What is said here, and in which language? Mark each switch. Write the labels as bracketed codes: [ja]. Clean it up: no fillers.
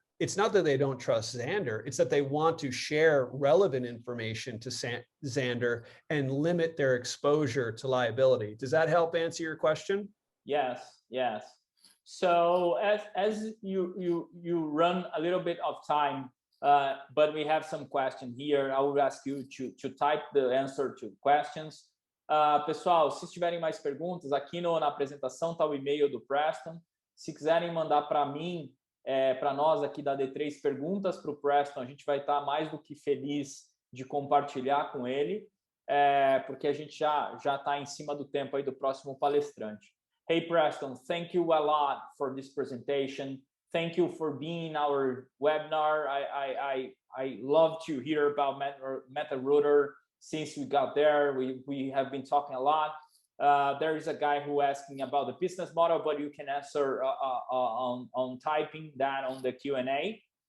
[en] It's not that they don't trust Xander, it's that they want to share relevant information to Xander and limit their exposure to liability. Does that help answer your question? Yes, yes. So as you run a little bit of time, but we have some question here. I would ask you to type the answer to questions. [pt] Pessoal, se tiverem mais perguntas, aqui na apresentação está o e-mail do Preston. Se quiserem mandar para mim, para nós aqui da AD3, perguntas para o Preston, a gente vai estar mais do que feliz de compartilhar com ele, porque a gente já está em cima do tempo aí do próximo palestrante. [en] Hey, Preston, thank you a lot for this presentation. Thank you for being in our webinar. I love to hear about Metarouter. Since we got there, we have been talking a lot. There is a guy who asking about the business model, but you can answer on typing that on the Q&A.